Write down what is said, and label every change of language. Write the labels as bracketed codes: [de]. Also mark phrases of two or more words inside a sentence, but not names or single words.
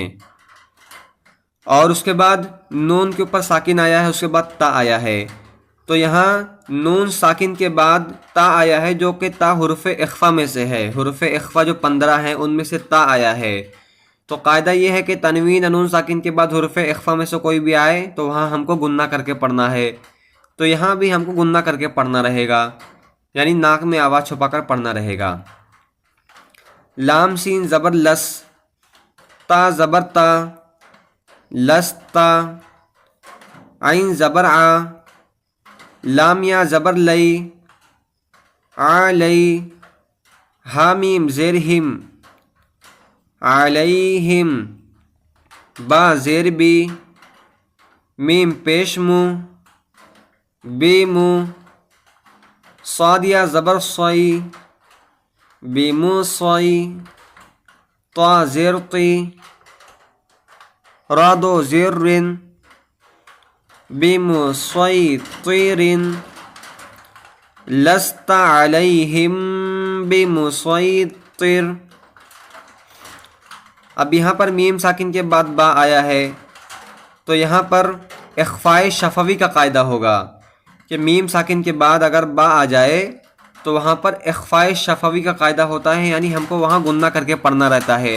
[ur] اور اس کے بعد نون کے اوپر ساکن آیا ہے، اس کے بعد تا آیا ہے، تو یہاں نون ساکن کے بعد تا آیا ہے جو کہ تا حروف اخفا میں سے ہے، حروف اخفا جو 15 ہیں ان میں سے تا آیا ہے، تو قاعدہ یہ ہے کہ تنوین یا نون ساکن کے بعد حروف اخفا میں سے کوئی بھی آئے تو وہاں ہم کو گننا کر کے پڑھنا ہے. تو یہاں بھی ہم کو گننا کر کے پڑھنا رہے گا، یعنی ناک میں آواز چھپا کر پڑھنا رہے گا. لام سین زبر لس، تا زبر تا، لستا. عین زبر آ، لام یا زبر لئی، آ لئی. ہا میم زیر ہم، علیہم. با زیر بی، میم پیش مو، بی مو. صاد یا زبر صی، بی مو صی. طا زیر طی، را دو زیر رن، بی مو صی طیرن. [ar] لست علیہم بمسیطر. [ur] اب یہاں پر میم ساکن کے بعد با آیا ہے تو یہاں پر اخفائے شفوی کا قاعدہ ہوگا کہ میم ساکن کے بعد اگر با آ جائے تو وہاں پر اخفائے شفوی کا قاعدہ ہوتا ہے، یعنی ہم کو وہاں گننا کر کے پڑھنا رہتا ہے.